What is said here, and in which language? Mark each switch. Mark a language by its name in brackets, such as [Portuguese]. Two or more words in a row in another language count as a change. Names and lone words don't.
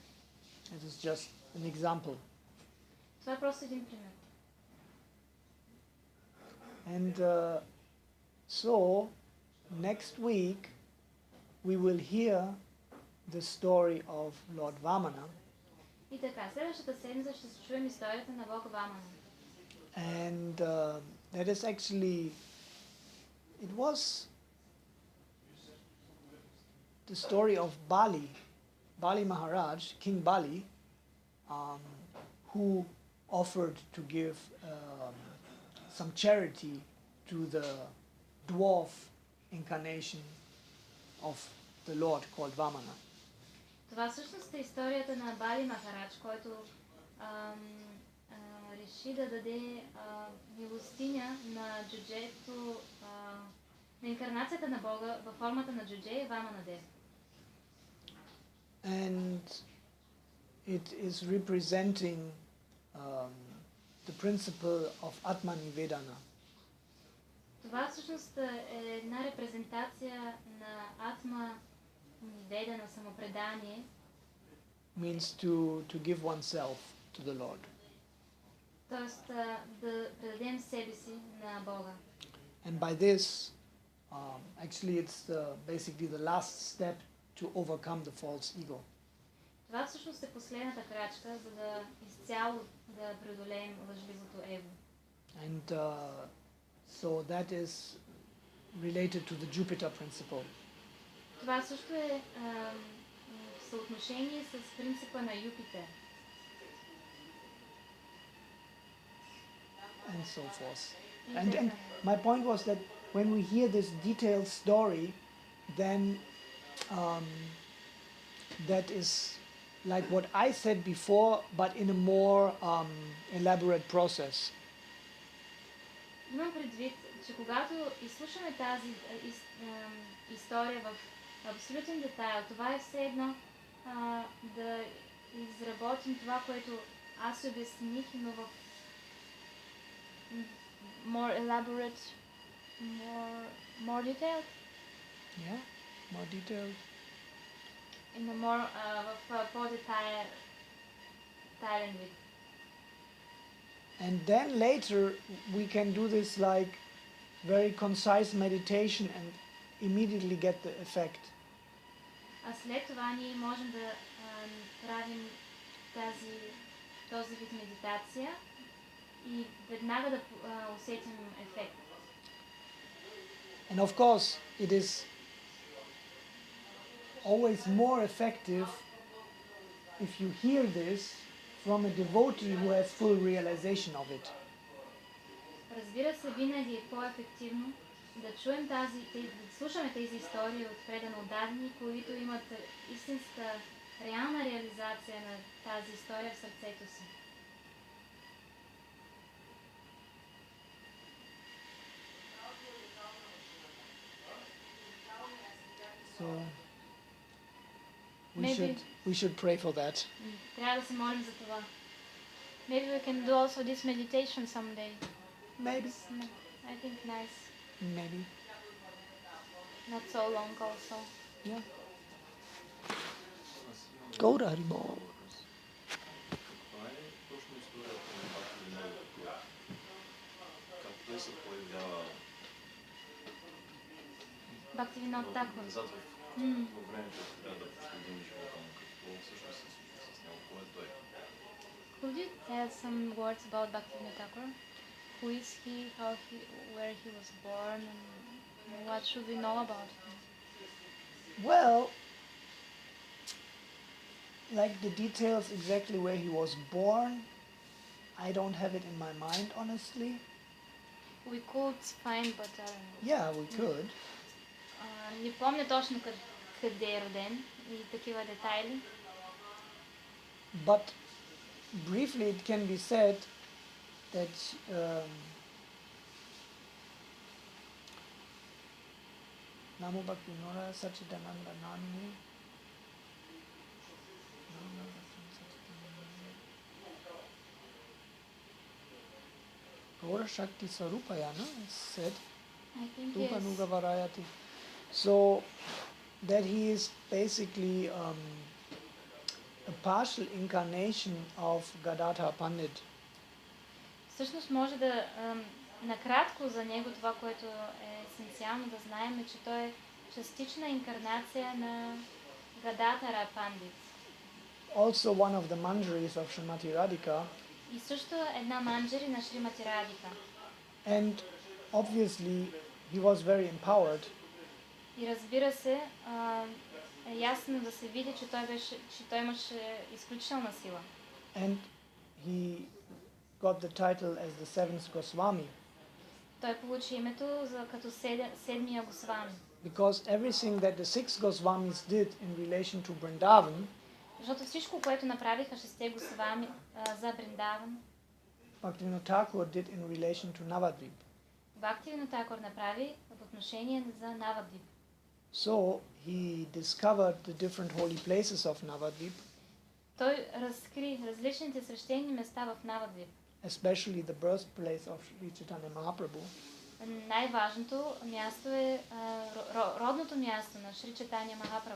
[English] It is just an example. [Bulgarian] Това е просто един пример. [English] And so, next week we will hear the story of Lord Vamana. [Bulgarian] И така, следващата седмица ще се чуем историята на Бог Вамана. [English] And that is actually, it was the story of Bali Maharaj, King Bali, who offered to give some charity to the dwarf incarnation of the Lord called Vamana. [Bulgarian] Това всъщност е историята на Бали Махарадж, който реши да даде милостиня на джуджето, на инкарнацията на Бога във формата на джудже Вамана Дев. [English] And it is representing the principle of Atmanivedana. [Bulgarian] Това всъщност е една репрезентация на Атма Ниведана, самопредание. [English] Means to give oneself to the Lord. [Bulgarian] Тоест да предадем себе си на Бога. [English] And by this, actually it's basically the last step to overcome the false ego. [Bulgarian] Това всъщност е последната крачка, за да изцяло да преодолеем лъжливото его. [English] And so that is related to the Jupiter principle. [Bulgarian] Това също е в съотношение с принципа на Юпитер. [English] And so forth. And my point was that when we hear this detailed story, then that is like what I said before, but in a more elaborate process. [Bulgarian] Имам предвид, че когато изслушаме тази история в абсолютен детайл, това е все едно да изработим това, което аз обясних, но в [English] more elaborate, more detailed. Yeah, more detailed. In a more [Bulgarian] по-детайлен вид. [English] And then later we can do this like very concise meditation and immediately get the effect. [Bulgarian] А след това ние можем да правим този вид медитация и веднага да усетим ефект. [English] And of course it is always more effective if you hear this from a devotee who has full realization of it. [Bulgarian] Разбира се, винаги е по-ефективно да чуем да слушаме тези истории от предано отдадени, които имат истинска, реална реализация на тази история в сърцето си. [English] So we should pray for that. [Bulgarian] Трябва да се молим за това. [English] Maybe we can do also this meditation someday. Maybe. I think nice. Maybe. Not so long also. Yeah. Go to Haribol. [Bulgarian] Каква е точно историята на Бхактивинода Тхакура? Как той се появява Bhaktivinoda Thakur. назад във времето, трябва да проследим живота му? Какво всъщност се случва с него? Кой е той? [English] Could you tell some words about Bhaktivinoda Thakur? Who is he, where he was born, and what should we know about him? Well, like the details exactly where he was born, I don't have it in my mind, honestly. We could find, but I don't know. Yeah, we could. [Bulgarian] Не помня точно къде е роден и такива детайли. [English] But briefly it can be said that [Sanskrit] Namo Bhaktivinoda Sachidananda Nani Gaura Shakti Sarupaya, [English] no? It's said. I think [Sanskrit] Rupa [English] yes. [Sanskrit] Nuga Varayati. [English] So that he is basically a partial incarnation of Gadadhar Pandit. [Bulgarian] Всъщност може да накратко за него това, което е есенциално да знаем, е, че той е частична инкарнация на Гададхара Пандит. [English] Also one of the manjaris of Srimati Radhika. [Bulgarian] И също една манджари на Шримати Радика. [English] And obviously he was very empowered. [Bulgarian] И разбира се, е ясно да се види, че той имаше изключителна сила. [English] And he got the title as the seventh Goswami [Bulgarian] Той получи името като седмия Госвами. [English] because everything that the six Goswamis did in relation to Vrindavan, [Bulgarian] Защото всичко, което направиха шесте Госвами за Бриндаван, [English] Bhaktivinoda Thakur did in relation to Navadvip. [Bulgarian] Бхактивинода Тхакур направи в отношение за Навадвип. [English] So he discovered the different holy places of Navadvip, [Bulgarian] Той разкри различните свещени места в Навадвип. [English] especially the birthplace of Sri Chaitanya Mahaprabhu, [Bulgarian] Най-важното място е родното място на Шри Чайтаня Махапрабху,